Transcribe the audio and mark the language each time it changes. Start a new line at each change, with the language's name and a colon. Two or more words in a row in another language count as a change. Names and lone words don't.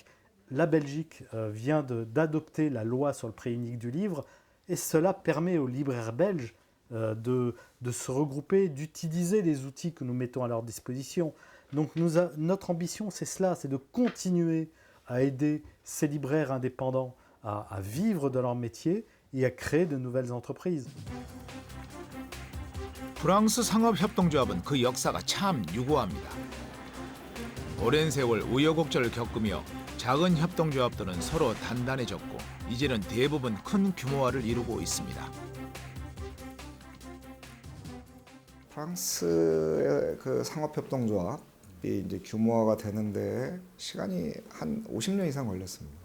French: La Belgique vient d'adopter la loi sur le prix unique du livre, et cela permet aux libraires belges de se regrouper, d'utiliser les outils que nous mettons à leur disposition. Donc notre ambition, c'est cela, c'est de continuer à aider ces libraires indépendants à vivre de leur métier et à créer de nouvelles entreprises.
Korean: 프랑스 상업협동조합은 그 역사가 참 유구합니다. 오랜 세월 우여곡절을 겪으며 작은 협동조합들은 서로 단단해졌고 이제는 대부분 큰 규모화를 이루고 있습니다. 프랑스의 그 상업협동조합이 이제 규모화가 되는데 시간이 한 50년 이상 걸렸습니다.